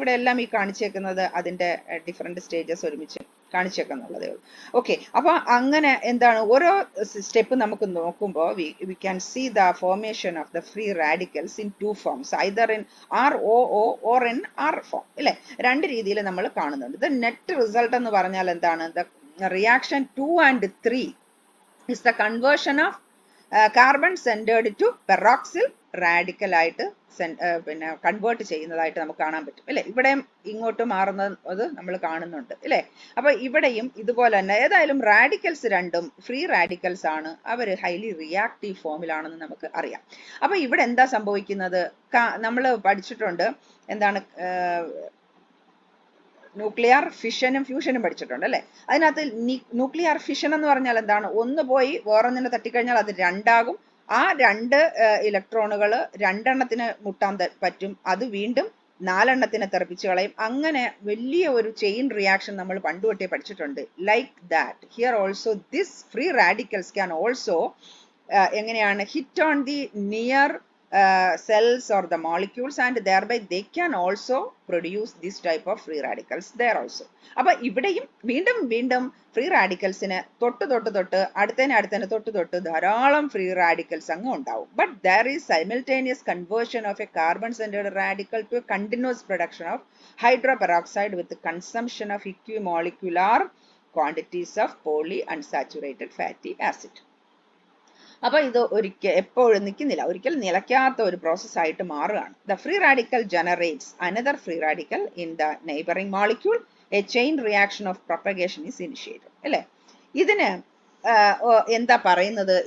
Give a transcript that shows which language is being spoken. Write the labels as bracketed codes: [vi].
[ml] ഇവിടെ എല്ലാം ഈ കാണിച്ചേക്കുന്നത് അതിന്റെ ഡിഫറെന്റ് സ്റ്റേജസ് ഒരുമിച്ച് കാണിച്ചേക്കുന്നുള്ളതേ ഉള്ളൂ. ഓക്കെ, അപ്പൊ അങ്ങനെ എന്താണ് ഓരോ സ്റ്റെപ്പ് നമുക്ക് നോക്കുമ്പോൾ [en] We can see the formation of the free radicals in 2 forms, either in ROO or in R form അല്ലെ? [ml] രണ്ട് രീതിയിൽ നമ്മൾ കാണുന്നുണ്ട്. [en] the net result [ml] എന്ന് പറഞ്ഞാൽ എന്താണ്? [en] the reaction 2 and 3 is the conversion of carbon centered to peroxyl radical [ml] ആയിട്ട് convert ചെയ്യുന്നതായിട്ട് നമുക്ക് കാണാൻ പറ്റും അല്ലെ? ഇവിടെയും ഇങ്ങോട്ട് മാറുന്നത് നമ്മൾ കാണുന്നുണ്ട് അല്ലെ? അപ്പൊ ഇവിടെയും ഇതുപോലെ തന്നെ ഏതായാലും റാഡിക്കൽസ് രണ്ടും ഫ്രീ റാഡിക്കൽസ് ആണ്, അവർ ഹൈലി റിയാക്റ്റീവ് ഫോമിലാണെന്ന് നമുക്ക് അറിയാം. അപ്പൊ ഇവിടെ എന്താ സംഭവിക്കുന്നത്? നമ്മൾ പഠിച്ചിട്ടുണ്ട് എന്താണ്? ന്യൂക്ലിയർ ഫിഷനും ഫ്യൂഷനും പഠിച്ചിട്ടുണ്ട് അല്ലെ? അതിനകത്ത് ന്യൂക്ലിയർ ഫിഷൻ എന്ന് പറഞ്ഞാൽ എന്താണ്? ഒന്ന് പോയി വേറൊന്നിനെ തട്ടിക്കഴിഞ്ഞാൽ അത് രണ്ടാകും. ആ 2 ഇലക്ട്രോണുകൾ 2 എണ്ണത്തിന് മുട്ടാൻ പറ്റും, അത് വീണ്ടും 4 എണ്ണത്തിനെ തെറിപ്പിച്ച് കളയും. അങ്ങനെ വലിയ ഒരു ചെയിൻ റിയാക്ഷൻ നമ്മൾ പണ്ടുതൊട്ടേ പഠിച്ചിട്ടുണ്ട്. [en] Like that here also this free radicals can also എങ്ങനെയാണ്? Hit on the near cells or the molecules, and thereby they can also produce this type of free radicals there also. [ml] അപ്പൊ ഇവിടെയും വീണ്ടും വീണ്ടും free റാഡിക്കൽസിന് തൊട്ട് അടുത്തതിന് തൊട്ട് ധാരാളം free radicals അങ്ങ് ഉണ്ടാവും. [en] But there is simultaneous conversion of a carbon centered radical to a continuous production of hydroperoxide with the consumption of equimolecular quantities of polyunsaturated fatty acid. [ml] അപ്പൊ ഇത് എപ്പോഴും നിൽക്കുന്നില്ല, ഒരിക്കലും നിലയ്ക്കാത്ത ഒരു പ്രോസസ് ആയിട്ട് മാറുകയാണ്. [en] The free radical generates another free radical in the neighbouring molecule. A chain reaction of propagation is initiated [ml] അല്ലെ? ഇതിന് എന്താ പറയുന്നത്?